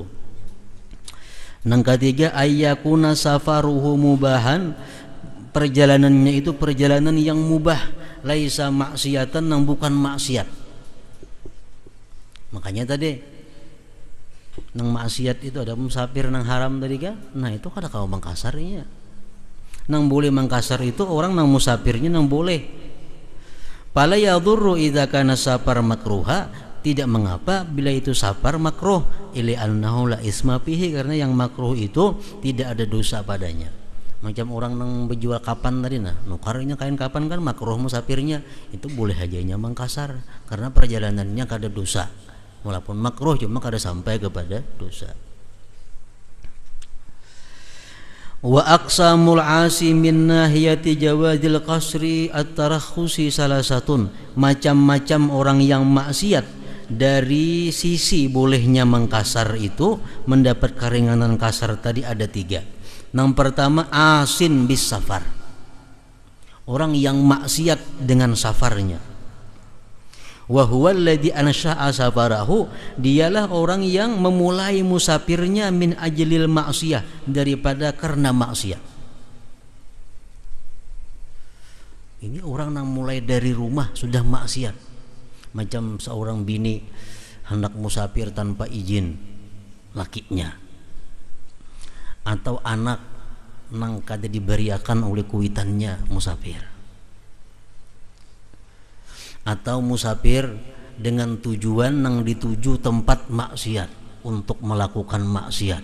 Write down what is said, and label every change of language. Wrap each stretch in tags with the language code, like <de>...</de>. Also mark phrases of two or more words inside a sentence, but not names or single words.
<id>Nang ketiga,</id> <ar>أن يكون سفره مباحا,</ar> <id>perjalanannya itu perjalanan yang mubah,</id> <ar>ليس معصية,</ar> <id>nang bukan maksiat.</id> <bjn>Makanya tadi nang maksiat itu ada musafir nang haram tadi kan. Nah itu kada kau mengkasarnya. Nang boleh mengkasar itu orang nang musafirnya nang boleh.</bjn> <ar>فلا يضر إذا كان سفرا مكروها,</ar> <id>tidak mengapa bila itu safar makruh,</id> <ar>إلا أنه لا إثم فيه,</ar> <id>karena yang makruh itu tidak ada dosa padanya.</id> <bjn>Macam orang nang berjual kapan tadi, nah nukarnya kain kapan kan makruh musafirnya, itu boleh hajanya mengkasar karena perjalanannya kada dosa, walaupun makruh cuma kada sampai kepada dosa.</bjn> <ar>وأقسام العاصي من ناحية جواز القصر الترخصي ثلاثة,</ar> <id>macam-macam orang yang maksiat dari sisi bolehnya mengkasar itu mendapat keringanan kasar tadi ada 3. Yang pertama,</id> <ar>عاص بالسفر,</ar> <id>orang yang maksiat dengan safarnya.</id> <ar>وهو الذي أنشأ سفره,</ar> <id>dialah orang yang memulai musafirnya</id> <ar>من أجل المعصية,</ar> <id>daripada karena maksiat. Ini orang yang mulai dari rumah sudah maksiat.</id> <bjn>Macam seorang bini hendak musafir tanpa izin lakinya, atau anak nang kada diberiakan oleh kuitannya musafir, atau musafir dengan tujuan nang dituju tempat maksiat untuk melakukan maksiat.</bjn>